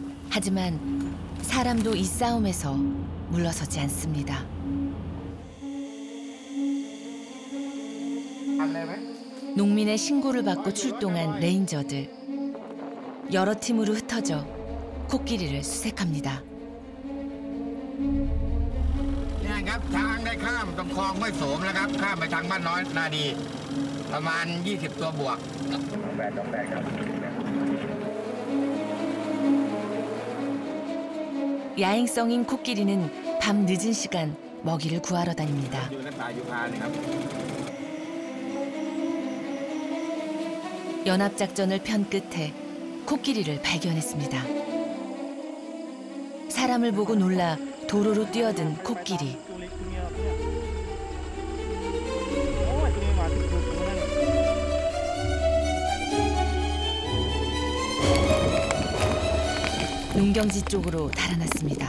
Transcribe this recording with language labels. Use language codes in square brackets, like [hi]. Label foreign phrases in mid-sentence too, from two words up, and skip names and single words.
[ko] 하지만 사람도 이 싸움에서 물러서지 않습니다. 농민의 신고를 받고 출동한 레인저들. 여러 팀으로 흩어져 코끼리를 수색합니다. [th] เนี่ยครับทางได้ข้ามตรงคลองห้วยโสมแล้วครับข้ามไปทางบ้านน้อยนาดีประมาณ20ตัวบวก [ko] 야행성인 코끼리는 밤 늦은 시간 먹이를 구하러 다닙니다. [th] อยู่ในป่ายูคาเนี่ยครับ [ko] 연합작전을 편 끝에 코끼리를 발견했습니다. 사람을 보고 놀라 도로로 뛰어든 코끼리. 농경지 쪽으로 달아났습니다.